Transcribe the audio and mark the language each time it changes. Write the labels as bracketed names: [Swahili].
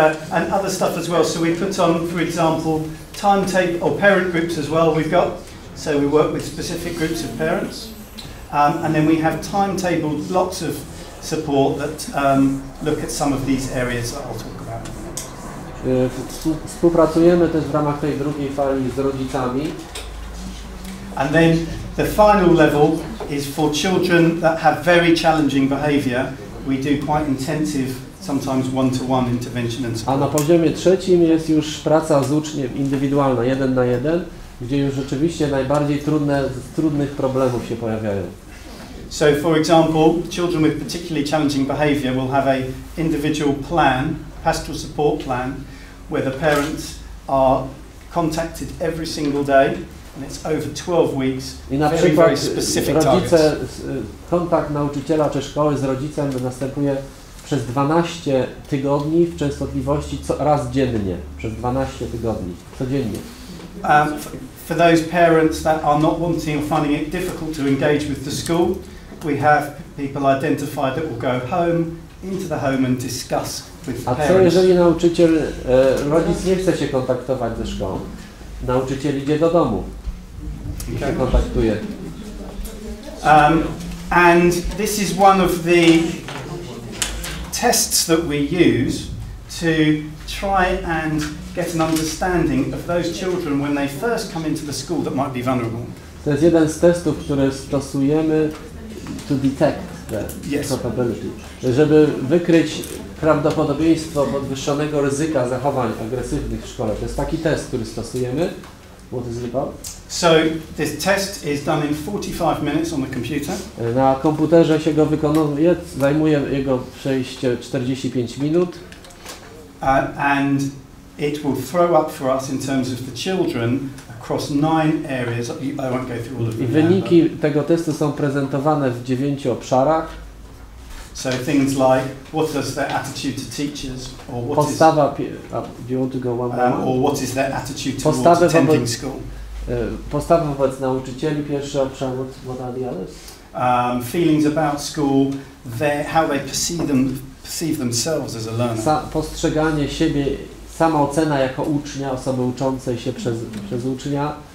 [English] And other stuff as well. So we put on, for example, timetable or parent groups as well. We've got, so we work with specific groups of parents, and then we have timetabled lots of support that look at some of these areas that I'll talk about. [Polish] Współpracujemy też w ramach tej drugiej fali z rodzicami. [English] And then the final level is for children that have very challenging behaviour. We do quite intensive, sometimes one-to-one intervention and support. [Polish] A na poziomie trzecim jest już praca z uczniem indywidualna, 1 na 1, gdzie już rzeczywiście najbardziej trudnych problemów się pojawiają. [English] So, for example, children with particularly challenging behaviour will have a individual plan, pastoral support plan, where the parents are contacted every single day, and it's over 12 weeks. [Polish] I na [English] very, [Polish] przykład [English] very specific [Polish] rodzice, kontakt nauczyciela czy szkoły z rodzicem następuje przez 12 tygodni w częstotliwości raz dziennie, przez 12 tygodni, codziennie. [English] For those parents that are not wanting or finding it difficult to engage with the school, we have people identified that will go home, into the home and discuss with the parents. [Polish] A co jeżeli rodzic nie chce się kontaktować ze szkołą? Nauczyciel idzie do domu i się kontaktuje. [English] And this is one of the tests that we use to try and get an understanding of those children when they first come into the school that might be vulnerable. [Polish] To jest jeden z testów, które stosujemy [English] to detect the probability, [Polish] żeby wykryć prawdopodobieństwo podwyższonego ryzyka zachowań agresywnych w szkole. To jest taki test, który stosujemy. [English] What is it about? So this test is done in 45 minutes on the computer. [Polish] Na komputerze się go wykonuje, zajmuje jego przejście 45 minut. [English] And it will throw up for us in terms of the children across 9 areas. I won't go through all of them. [Polish] I wyniki tego testu są prezentowane w 9 obszarach. [English] So things like, what is their attitude to teachers, or what is, do you want to go one by one? or what is their attitude towards attending school? [Polish] Postawy wobec nauczycieli, pierwszy obszar, [English] what are the others? Feelings about school, how they perceive themselves as a learner. [Polish] Postrzeganie siebie, samoocena jako ucznia, osoby uczącej się przez ucznia.